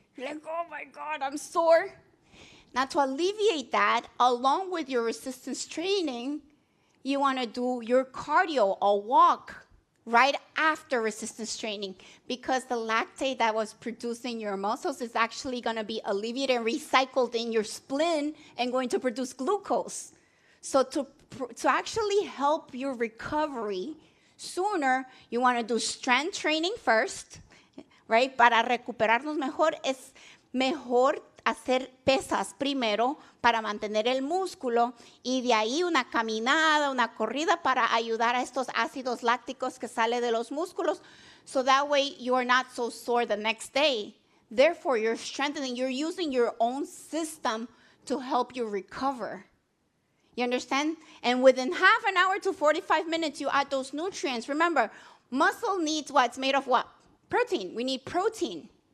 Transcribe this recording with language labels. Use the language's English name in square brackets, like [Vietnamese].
[English] You're like, oh my God, I'm sore. Now, to alleviate that, along with your resistance training, you want to do your cardio or walk right after resistance training, because the lactate that was produced in your muscles is actually going to be alleviated and recycled in your spleen and going to produce glucose. So to actually help your recovery sooner, you want to do strength training first, right? [Spanish] Para recuperarnos mejor, es mejor hacer pesas primero para mantener el músculo, y de ahí una caminada, una corrida para ayudar a estos ácidos lácticos que sale de los músculos, [English] so that way you are not so sore the next day. Therefore, you're strengthening, you're using your own system to help you recover. You understand? And within half an hour to 45 minutes, you add those nutrients. Remember, muscle needs what's made of what? Protein. We need protein.